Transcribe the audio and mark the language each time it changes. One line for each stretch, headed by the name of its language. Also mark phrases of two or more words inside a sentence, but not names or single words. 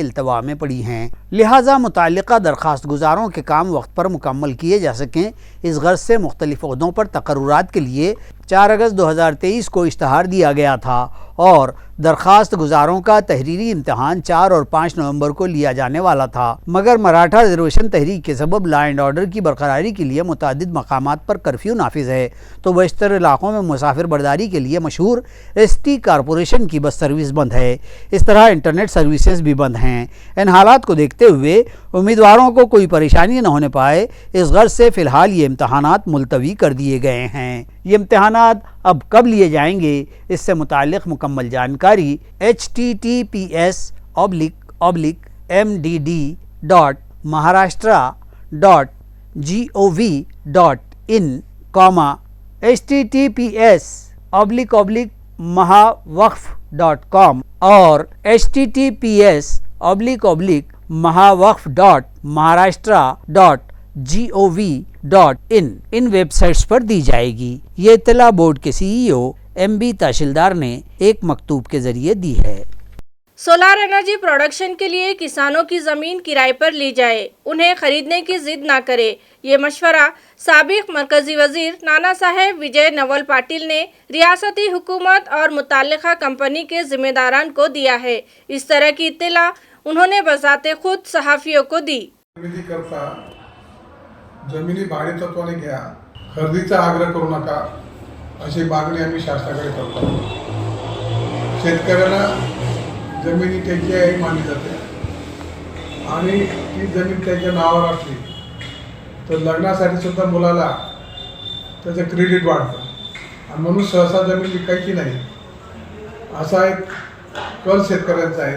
Urdu: التوا میں پڑی ہیں، لہٰذا متعلقہ درخواست گزاروں کے کام وقت پر مکمل کیے جا سکیں اس غرض سے مختلف عہدوں پر تقررات کے لیے 4 اگست 2023 کو اشتہار دیا گیا تھا اور درخواست گزاروں کا تحریری امتحان 4 اور 5 نومبر کو لیا جانے والا تھا، مگر مراٹھا ریزرویشن تحریک کے سبب
English: law and order
Urdu: کی برقراری کے لیے متعدد مقامات پر کرفیو نافذ ہے تو بیشتر علاقوں میں مسافر برداری کے لیے مشہور ST کارپوریشن کی
English: bus service
Urdu: بند ہے۔ اس طرح
English: internet services
Urdu: بھی بند ہیں۔ ان حالات کو دیکھتے ہوئے امیدواروں کو کوئی پریشانی نہ ہونے پائے اس غرض سے فی الحال یہ امتحانات ملتوی کر دیے گئے ہیں۔ یہ امتحانات اب کب لیے جائیں گے اس سے متعلق مکمل جانکاری https://mdd.maharashtra.gov.in, https://mahawaqf.com اور https://mahawaqf.maharashtra.gov.in ان ویب سائٹس پر دی جائے گی۔ یہ اطلاع بورڈ کے CEO MB تحصیلدار نے ایک مکتوب کے ذریعے دی ہے۔
English: solar energy production
Urdu: کے لیے کسانوں کی زمین کرائے پر لی جائے، انہیں خریدنے کی ضد نہ کرے. یہ مشورہ سابق مرکزی وزیر نانا صاحب وجے نول پاٹل نے ریاستی حکومت اور متعلقہ کمپنی کے ذمہ داران کو دیا ہے. اس طرح کی اطلاع انہوں نے بذات خود صحافیوں کو دی.
Marathi: खरेदी करता जमिनी भाडेतत्वाने घ्या, खरेदीचा आग्रह करू नका अशी मागणी आम्ही शासनाकडे करतो। शेतकऱ्याला जमिनी त्याची आहे मानली जाते आणि ती जमीन त्याच्या नावावर असली तर लग्नासाठी सुद्धा मुलाला त्याचं क्रेडिट वाढतं आणि म्हणून सहसा जमीन विकायची नाही असा एक कल शेतकऱ्यांचा आहे।